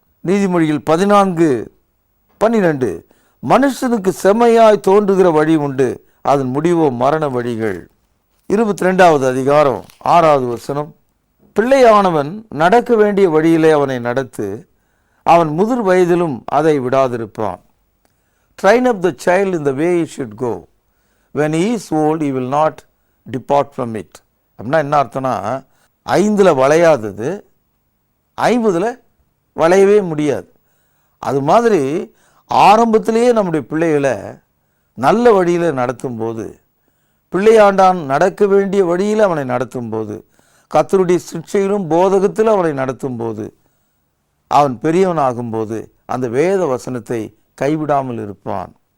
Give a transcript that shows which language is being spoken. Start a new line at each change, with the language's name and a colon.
Tamil: நீதிமொழிகள் 14:12. மனுஷனுக்கு செம்மையாய் தோன்றுகிற வழி உண்டு, அதன் முடிவோ மரண வழிகள். 22வது அதிகாரம் 6வது வசனம். பிள்ளையானவன் நடக்க வேண்டிய வழியிலே அவனை நடத்து, அவன் முதிர் வயதிலும் அதை விடாதிருப்பான்.
English: Train up the child in the way he should go. When he is old, he will not depart from it.
Tamil: அப்படின்னா என்ன அர்த்தம்னா, 5ல் வளையாதது 50ல் வளையவே முடியாது. அது மாதிரி ஆரம்பத்திலேயே நம்முடைய பிள்ளைகளை நல்ல வழியில் நடத்தும் போது, பிள்ளையாண்டான் நடக்க வேண்டிய வழியில் அவனை நடத்தும் போது, கர்த்தருடைய சிக்ஷையிலும் போதகத்தில் அவனை நடத்தும் போது, அவன் பெரியவனாகும்போது அந்த வேத வசனத்தை கைவிடாமல் இருப்பான்.